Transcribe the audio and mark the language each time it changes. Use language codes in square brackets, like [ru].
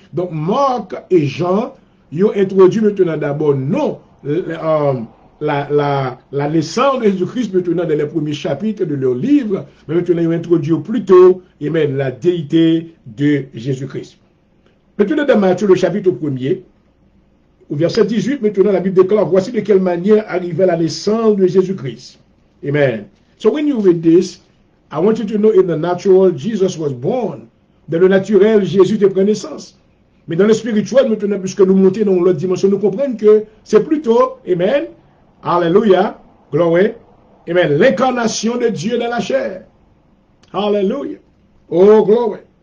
[fr] Donc Marc et Jean ils ont introduit maintenant d'abord non la naissance de Jésus-Christ maintenant dans les premiers chapitres de leur livre, mais maintenant ils ont introduit plutôt la déité de Jésus-Christ. Maintenant dans Matthieu le chapitre 1er, au verset 18, maintenant la Bible déclare, voici de quelle manière arrivait la naissance de Jésus-Christ. Amen. [en] So when you read this, I want you to know in the natural, Jesus was born. [fr] Dans le naturel, Jésus te prend naissance. Mais dans le spirituel, maintenant, puisque nous montons dans l'autre dimension, nous comprenons que c'est plutôt, amen, alléluia, gloire, amen, l'incarnation de Dieu dans la chair. Alléluia. Oh, gloire.